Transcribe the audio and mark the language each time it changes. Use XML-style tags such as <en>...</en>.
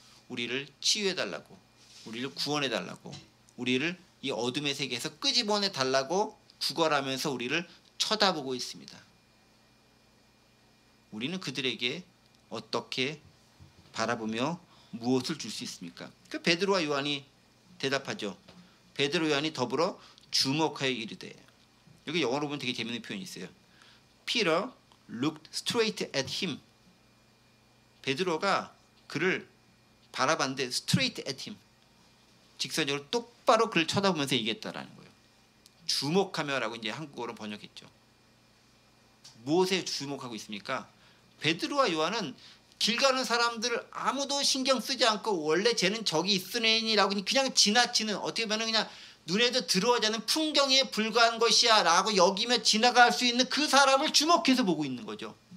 <ko>우리를 치유해달라고, 우리를 구원해달라고, 우리를 이 어둠의 세계에서 끄집어내달라고 구걸하면서 우리를 쳐다보고 있습니다. 우리는 그들에게 어떻게 바라보며 무엇을 줄 수 있습니까? 그 베드로와 요한이 대답하죠. 베드로 요한이 더불어 주목하여 이르되, 여기 영어로 보면 되게 재밌는 표현이 있어요.</ko> <en>Peter looked straight at him.</en> <ko>베드로가 그를 바라봤는데</ko> <en>straight at him.</en> <ko>직선적으로 똑바로 그를 쳐다보면서 얘기했다라는 거예요. 주목하며라고 이제 한국어로 번역했죠. 무엇에 주목하고 있습니까? 베드로와 요한은 길 가는 사람들을 아무도 신경 쓰지 않고 원래 쟤는 저기 있으니라고 그냥 지나치는, 어떻게 보면 그냥 눈에도 들어오지 않는 풍경에 불과한 것이야 라고 여기며 지나갈 수 있는 그 사람을 주목해서 보고 있는 거죠.</ko>